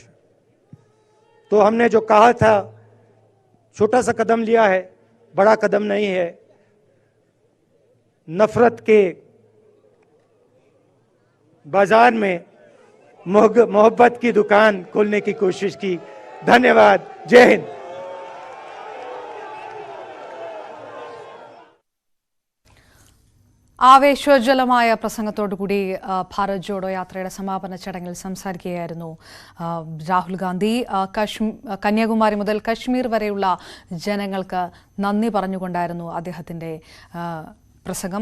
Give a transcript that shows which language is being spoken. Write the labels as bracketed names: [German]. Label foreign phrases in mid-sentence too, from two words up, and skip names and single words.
[Hindi] तो हमने जो कहा था, छोटा सा कदम लिया है, बड़ा कदम नहीं है। नफरत के बाजार में मोहब्बत की दुकान खोलने की कोशिश की। धन्यवाद। जय हिंद। [Malayalam] ആവേശോജ്വലമായ പ്രസംഗത്തോടുകൂടി ഭാരത് ജോഡോ യാത്രയുടെ സമാപന ചടങ്ങിൽ സംസാരിക്കുകയായിരുന്നു രാഹുൽ ഗാന്ധി. കന്യാകുമാരി മുതൽ കശ്മീർ വരെയുള്ള ജനങ്ങൾക്ക് നന്ദി പറഞ്ഞുകൊണ്ടായിരുന്നു അദ്ദേഹത്തിൻ്റെ പ്രസംഗം.